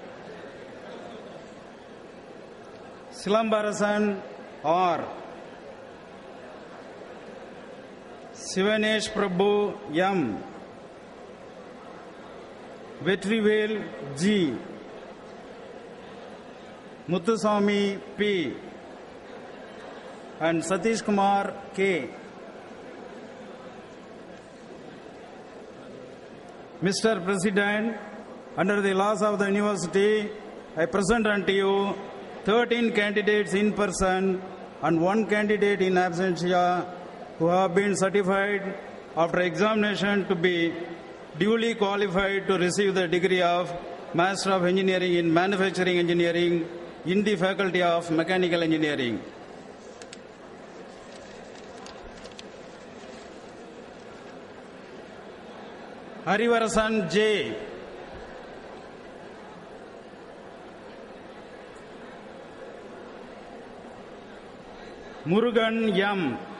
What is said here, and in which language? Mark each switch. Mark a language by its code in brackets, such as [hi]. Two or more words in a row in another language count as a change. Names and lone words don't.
[en] Silambarasan R. Sivanesh Prabhu M. Vetrivel G. Muthuswamy P. and Satish Kumar K. Mr. President, under the laws of the university, I present unto you 13 candidates in person and 1 candidate in absentia who have been certified after examination to be duly qualified to receive the degree of Master of Engineering in Manufacturing Engineering in the Faculty of Mechanical Engineering. Harivarasan J. Murugan M.